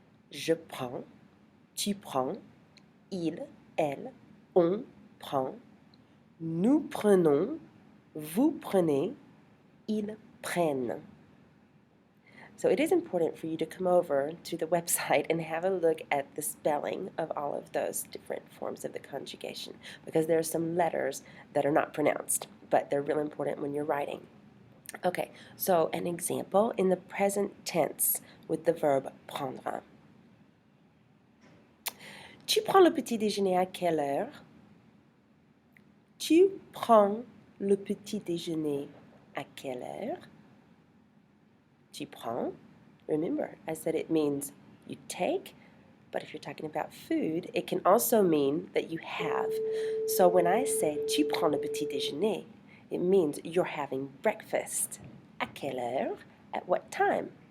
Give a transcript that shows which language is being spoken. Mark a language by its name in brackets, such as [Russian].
[French] Je prends, tu prends, il, elle, on prend, nous prenons, vous prenez, ils prennent. [English] So it is important for you to come over to the website and have a look at the spelling of all of those different forms of the conjugation, because there are some letters that are not pronounced, but they're really important when you're writing. Okay, so an example in the present tense with the verb prendre. [French] Tu prends le petit déjeuner à quelle heure? Tu prends le petit déjeuner à quelle heure? Tu prends. [English] Remember, I said it means you take, but if you're talking about food, it can also mean that you have. So when I say [French] tu prends le petit déjeuner, [English] it means you're having breakfast. [French] À quelle heure? [English] At what time?